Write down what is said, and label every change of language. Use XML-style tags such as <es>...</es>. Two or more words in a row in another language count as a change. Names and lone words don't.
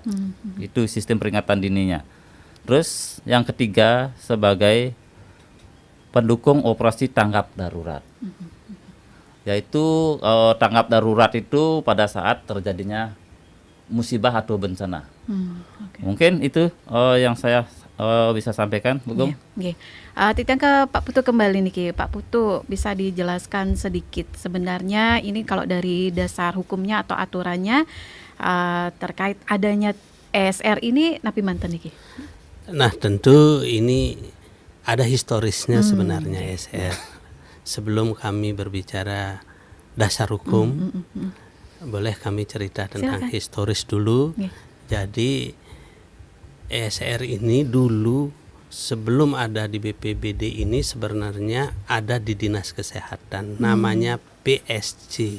<id>Itu sistem peringatan dininya. Terus yang ketiga sebagai pendukung operasi tanggap darurat. Yaitu tanggap darurat itu pada saat terjadinya musibah atau bencana. Mungkin itu yang saya bisa sampaikan, Bu Gung. Titiang ke Pak Putu kembali nih, Pak Putu bisa dijelaskan sedikit sebenarnya ini kalau dari dasar hukumnya atau aturannya terkait adanya ESR ini</id> <ban>napi manten nih?</ban> <id>Nah, tentu ini ada historisnya sebenarnya ESR. Sebelum kami berbicara dasar hukum, boleh kami cerita tentang historis dulu. Jadi ESR ini dulu sebelum ada di BPBD ini sebenarnya ada di Dinas Kesehatan, namanya PSG.</id>